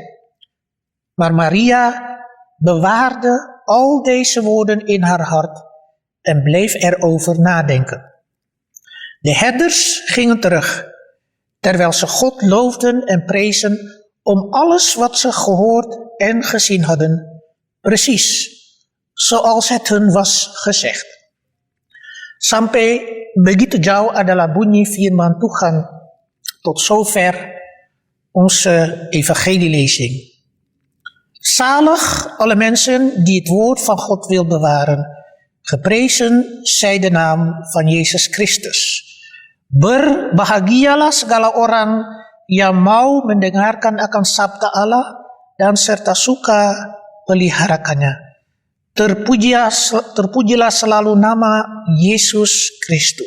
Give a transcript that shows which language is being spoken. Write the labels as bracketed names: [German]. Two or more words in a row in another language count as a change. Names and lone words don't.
[Dutch] Maar Maria bewaarde al deze woorden in haar hart en bleef erover nadenken. De herders gingen terug, terwijl ze God loofden en prezen om alles wat ze gehoord en gezien hadden, precies zoals het hun was gezegd. [Indonesian] Sampai begitu jauh adalah bunyi firman Tuhan. [Dutch] Tot zover onze evangelielezing. Zalig alle mensen die het woord van God wil bewaren. Geprezen zij de naam van Jezus Christus. [Indonesian] Berbahagialah segala orang yang mau mendengarkan akan sabda Allah dan serta suka peliharakannya. Terpujilah selalu nama Yesus Kristus.